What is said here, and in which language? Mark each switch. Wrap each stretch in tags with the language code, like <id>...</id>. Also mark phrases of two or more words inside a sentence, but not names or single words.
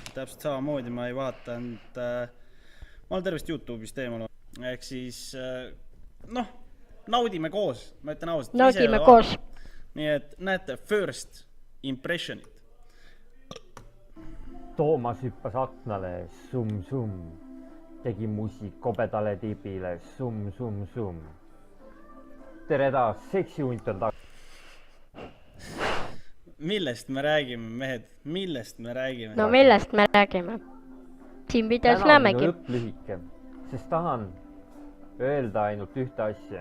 <et>Täpselt samamoodi ma ei vaatanud. Ma olen tervist YouTube'ist eemal. Ehk siis, naudime koos. Ma ütlen ausalt. Naudime koos. Nii et näete,</et> <en>first impressionit.</en> <et>Toomas hüppas aknale, sum-sum. Tegi musi kobedale tibile, sum-sum-sum. Tere taas, seksihunt on Millest me räägime, mehed? Millest me räägime? No millest me räägime? Siin videos näemegi. Täna on lõpp lühike, sest tahan öelda ainult ühte asja.</et>